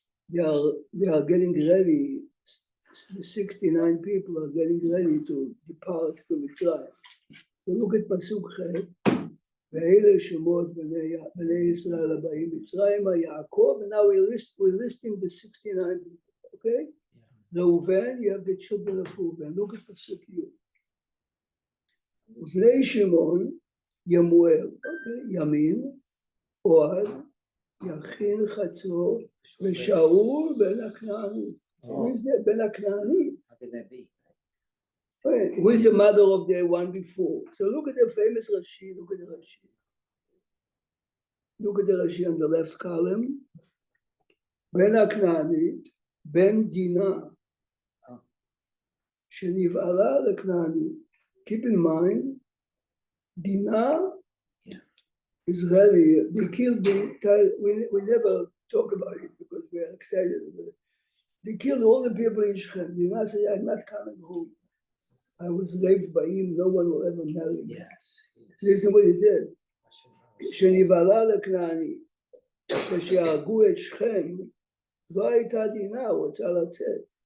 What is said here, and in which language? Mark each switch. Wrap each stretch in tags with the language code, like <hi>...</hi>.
<en>They are getting ready. The 69 people are getting ready to depart to Mitzrayim. So look at Pasuk Chet.</en> <he>ואלה שמות בני ישראל הבאים מצרימה, יעקב,</he> <en>and now we're listing the 69 people, okay? Reuven, you have the children of Reuven, look at Pasuk Yud.</en> <he>ובני שמעון, ימואל, okay? ימין, אוהד, יכין חצור, ושאול בן הכנעני.</he> <en>Who is that? Ben HaKnani. How could that be? Right. Who is the mother of the one before? So look at the famous Rashi, look at the Rashi. Look at the Rashi on the left column. Ben HaKnani, Ben Dinah.</en> <he>שנבעלה לכנעני.</he> <en>Keep in mind, Dinah, Israeli, they killed we never talk about it because we are excited about it. They killed all the people in Shechem. Dinah said, I'm not coming home. I was raped by him, no one will ever marry me. Yes. Listen what he said.</en> <he>שנבעלה לכנעני, כשהרגו את שכם, לא הייתה דינה, הוא רוצה לצאת.</he>